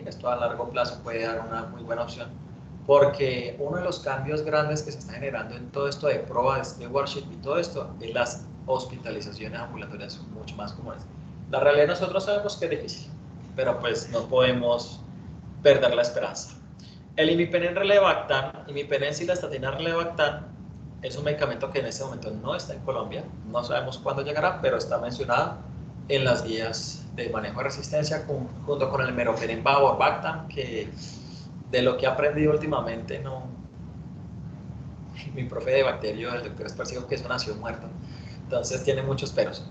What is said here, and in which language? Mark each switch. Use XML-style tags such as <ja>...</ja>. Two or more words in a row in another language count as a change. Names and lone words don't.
<es>Esto a largo plazo puede dar una muy buena opción. Porque uno de los cambios grandes que se está generando en todo esto de pruebas, de worship y todo esto, es las hospitalizaciones ambulatorias son mucho más comunes. La realidad nosotros sabemos que es difícil, pero pues no podemos perder la esperanza. El imipenem relebactam, imipenem cilastatina relebactam, es un medicamento que en este momento no está en Colombia, no sabemos cuándo llegará, pero está mencionado en las guías de manejo de resistencia junto con el meropenem bavobactam, que de lo que he aprendido últimamente, no. Mi profe de bacterio, el doctor Esparcido, que eso nació muerto, entonces tiene muchos peros.</es>